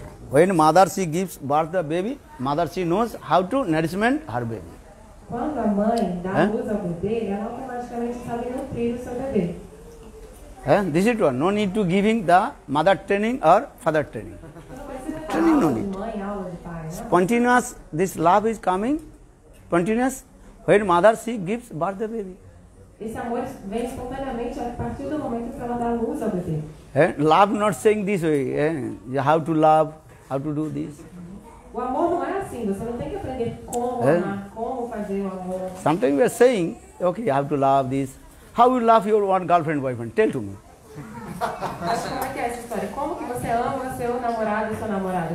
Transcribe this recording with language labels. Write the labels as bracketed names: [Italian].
[English] When Madarshi gives birth to the baby, Madarshi knows how to nourishment her baby. [Portuguese] Quando a mãe dá luz ao bebê, ela automaticamente sabe nutrir o seu bebê. [English] This is one. No need to giving the mother training or father training. Training no need. Spontaneous, this love is coming. Spontaneous. When mother she gives birth the baby. [Portuguese] Esse amor vem espontaneamente a partir do momento que ela dá luz ao bebê. [English] Love not saying this way. How to love, how to do this. [Portuguese] O amor não é assim. Você não tem que aprender como amar, como fazer o amor. [English] Sometimes we are saying, okay, you have to love this. How you love your one girlfriend, boyfriend? Tell to me. [Portuguese] Mas como é que é essa história? Como que você ama seu namorado e sua namorada?